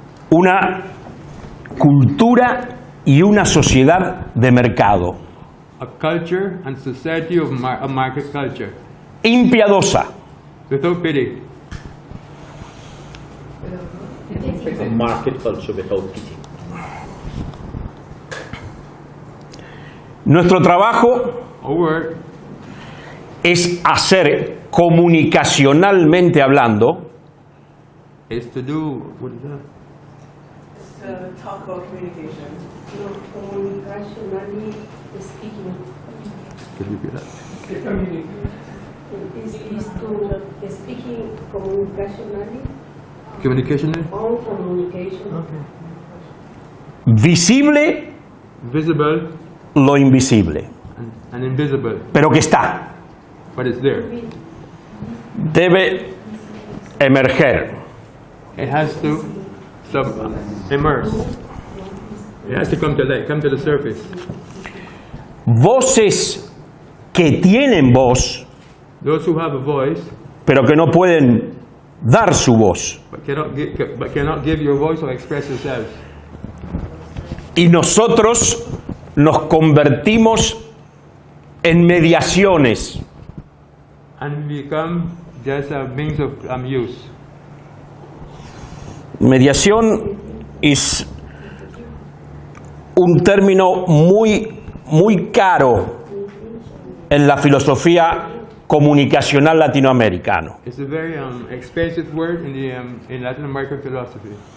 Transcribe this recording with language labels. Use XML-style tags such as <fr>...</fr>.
<es>Una cultura y una sociedad de mercado,</es> <en>a culture and society of a market culture,</en> <es>impiadosa,</es> <en>without pity. A market culture without pity.</en> <es>Nuestro trabajo</es> <en>Our work</en> <es>es hacer comunicacionalmente hablando</es> <en>is to do, what is that? Talk about communication. No, communicationally speaking, Can you repeat that? is to speaking communicationally Communication, on communication.</en> <es>visible</es> <en>visible</en> <es>lo invisible,</es> <en>and invisible,</en> <es>pero que está,</es> <en>but it's there.</en> <es>debe emerger.</es> <en>It has to immerse. It has to come to light, come to the surface.</en> <es>Voces que tienen voz,</es> <en>Those who have a voice</en> <es>pero que no pueden dar su voz.</es> <en>but cannot give your voice or express yourselves.</en> <es>Y nosotros nos convertimos en mediaciones,</es> <en>And become just a means of use.</en> <es>Mediación es un término muy caro en la filosofía comunicacional latinoamericana.</es> <en>It's a very expensive word in Latin American philosophy.</en>